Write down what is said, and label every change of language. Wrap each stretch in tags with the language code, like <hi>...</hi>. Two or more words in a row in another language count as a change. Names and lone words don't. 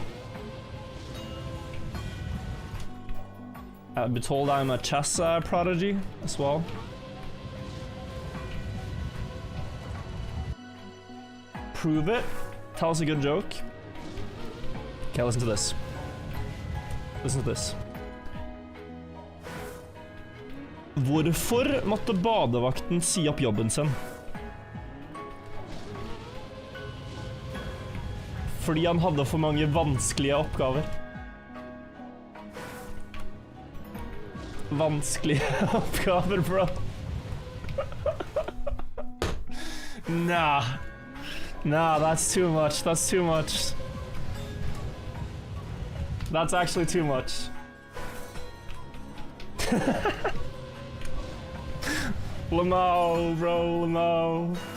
<en>I've been told I'm a chess prodigy as well. Prove it. Tell us a good joke. Okay, listen to this. Listen to this.</en> <no>Hvorfor måtte badevakten si opp jobben sin? Fordi han hadde for mange vanskelige oppgaver. Vanskelige oppgaver, bro.</no> <en>Nah. Nah, that's too much. That's too much. That's actually too much. Lamau, bro, Lamau.</en>